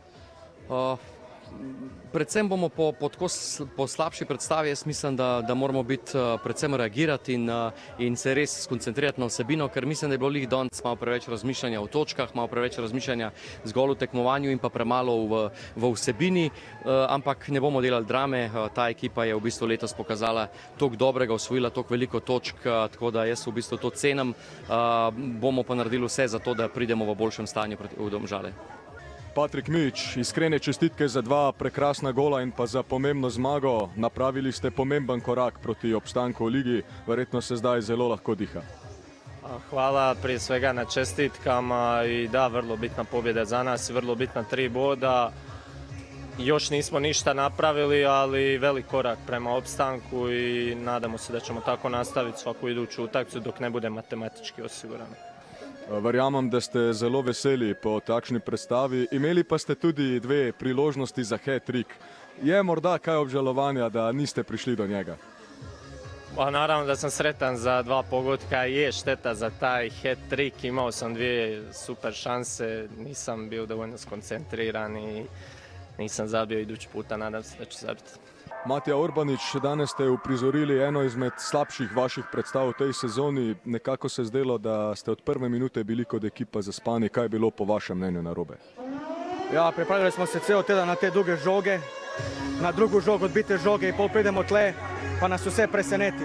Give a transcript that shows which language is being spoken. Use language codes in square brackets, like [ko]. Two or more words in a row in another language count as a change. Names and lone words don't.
[sl] Predvsem bomo po slabši predstavi, jaz mislim, da moramo biti predvsem reagirati in se res skoncentrirati na vsebino, ker mislim, da je bilo lih danes malo preveč razmišljanja o točkah, malo preveč razmišljanja zgolj o tekmovanju in pa premalo v vsebini, ampak ne bomo delali drame, ta ekipa je v bistvu letos pokazala toliko dobrega, osvojila toliko veliko točk, tako da jaz v bistvu to cenim, bomo pa naredili vse za to, da pridemo v boljšem stanju v Domžale. Patrik Mić, iskrene čestitke za dva prekrasna gola in pa za pomembno zmago. Napravili ste pomemben korak proti obstanku v ligi, verjetno se zdaj zelo lahko diha. [hr] Hvala prije svega na čestitkama i da, vrlo bitna pobjeda za nas, vrlo bitna 3 boda. Još nismo ništa napravili, ali velik korak prema opstanku i nadamo se da ćemo tako nastaviti svaku iduću utakmicu dok ne bude matematički osigurano. [sl] Verjamem, da ste zelo veseli po takšni predstavi. Imeli pa ste tudi 2 priložnosti za hat-trick. Je morda kaj obžalovanja, da niste prišli do njega? [hr] Pa naravno da sam sretan za 2 pogotka, je šteta za taj hat-trick, imao sam 2 super šanse, nisam bio dovoljno skoncentriran i nisam zabio idući puta, nadam se da ću zabiti. [sl] Matija Urbanič, danes ste uprizorili eno izmed slabših vaših predstav v tej sezoni. Nekako se zdelo, da ste od prve minute bili kot ekipa zaspani. Kaj je bilo po vašem mnenju narobe? Ja, pripravljali smo se ceo teden na te duge žoge, na drugu žogo odbite žoge i pol pridemo tle, pa nas vse preseneti.